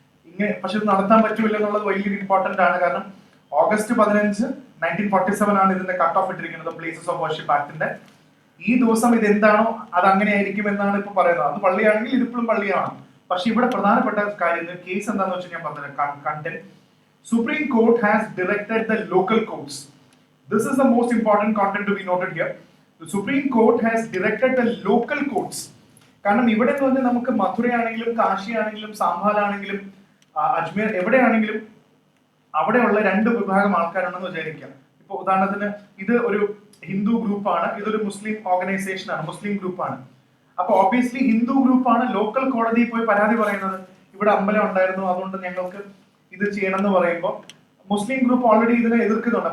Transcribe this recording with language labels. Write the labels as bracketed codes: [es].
[ml] ഇങ്ങനെ പക്ഷെ ഇത് നടത്താൻ പറ്റൂല എന്നുള്ളത് വലിയൊരു ഇമ്പോർട്ടന്റ് ആണ്. കാരണം ഓഗസ്റ്റ് 15 1947 ആണ് ഇതിന്റെ കട്ട് ഓഫ് ഇട്ടിരിക്കുന്നത് പ്ലേസസ് ഓഫ് വർഷിപ്പ് ആക്ടിന്റെ. ഈ ദിവസം ഇത് എന്താണോ അത് അങ്ങനെ ആയിരിക്കും എന്നാണ് ഇപ്പൊ പറയുന്നത്. അത് പള്ളിയാണെങ്കിൽ ഇതിപ്പോഴും പള്ളിയാണ്. പക്ഷെ ഇവിടെ പ്രധാനപ്പെട്ട കാര്യം കേസ് എന്താണെന്ന് വെച്ചാൽ ഞാൻ പറഞ്ഞത് content. [en] Supreme Court has directed the local courts. This is the most important content to be noted here. The Supreme Court has directed the local courts. [ml] കാരണം ഇവിടെ നിന്ന് നമുക്ക് മഥുരയാണെങ്കിലും കാശിയാണെങ്കിലും സാംഭാലാണെങ്കിലും അജ്മീർ എവിടെയാണെങ്കിലും അവിടെയുള്ള രണ്ട് വിഭാഗം ആൾക്കാരുണ്ടെന്ന് വിചാരിക്കാം. ഇപ്പൊ ഉദാഹരണത്തിന് ഇത് ഒരു ഹിന്ദു ഗ്രൂപ്പാണ്, ഇതൊരു മുസ്ലിം ഓർഗനൈസേഷൻ ആണ്, മുസ്ലിം ഗ്രൂപ്പാണ്. അപ്പൊ ഓബിയസ്ലി ഹിന്ദു ഗ്രൂപ്പാണ് ലോക്കൽ കോടതിയിൽ പോയി പരാതി പറയുന്നത്, ഇവിടെ അമ്പലം ഉണ്ടായിരുന്നു അതുകൊണ്ട് ഞങ്ങൾക്ക് ഇത് ചെയ്യണം എന്ന് പറയുമ്പോൾ മുസ്ലിം ഗ്രൂപ്പ് ഓൾറെഡി ഇതിനെ എതിർക്കുന്നുണ്ട്.